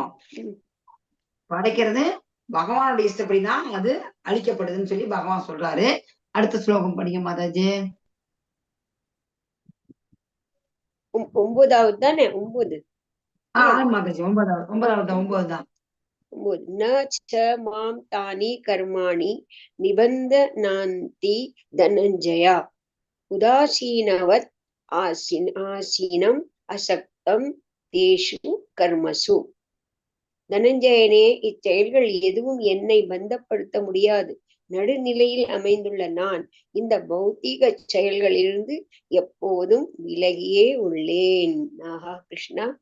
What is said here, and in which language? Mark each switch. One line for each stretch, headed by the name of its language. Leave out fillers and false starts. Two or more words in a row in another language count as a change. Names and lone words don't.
Tamil: படைக்கிறது பகவானுடைய இஷ்டப்படிதான் அது அழிக்கப்படுதுன்னு சொல்லி பகவான் சொல்றாரு. அடுத்த ஸ்லோகம் படிங்க மாதாஜி. 9வது தானே? 9. மாதாஜி 9வது தான்.
Sanskrit: न च मां तानि कर्माणि निबन्धनान्ति धनञ्जया उदासीनवत् आसीनम् असक्तं तेषु कर्मसु.
Tamil: தனஞ்சயனே, இச்செயல்கள் எதுவும் என்னை பந்தப்படுத்த முடியாது. நடுநிலையில் அமைந்துள்ள நான் இந்த பௌத்திக செயல்களிலிருந்து எப்போதும் விலகியே உள்ளேன். ஆஹா கிருஷ்ணா.